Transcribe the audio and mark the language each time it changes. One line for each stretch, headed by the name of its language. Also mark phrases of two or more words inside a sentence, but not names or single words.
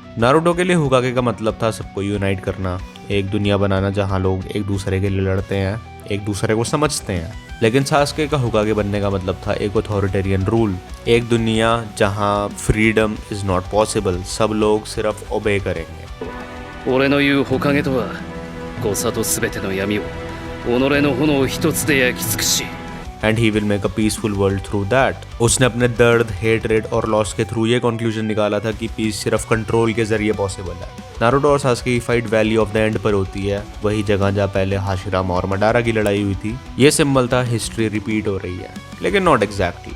Hindi: नारुतो के लिए हुकागे का मतलब था सबको यूनाइट करना, एक दुनिया बनाना जहाँ लोग एक दूसरे के लिए लड़ते हैं, एक दूसरे को समझते हैं। लेकिन सास्के का हुकागे बनने का मतलब था एक
English: authoritarian rule,
Hindi: एक दुनिया जहां
English: freedom is not possible,
Hindi: सब लोग सिर्फ ओबे करेंगे।
Japanese: 俺の言う火影とは誤差と全ての闇を己の炎一つで焼き尽くし
English: and he will make a peaceful world through that.
Hindi: उसने अपने दर्द, हेटरेड और लॉस के थ्रू ये कंक्लूजन निकाला था कि पीस सिर्फ कंट्रोल के जरिए पॉसिबल है। नारुतो और सास्के की फाइट वैली ऑफ द एंड पर होती है, वही जगह जहाँ पहले हाशिरामा और मडारा की लड़ाई हुई थी। ये सिंबल था हिस्ट्री रिपीट हो रही है, लेकिन
English: not exactly.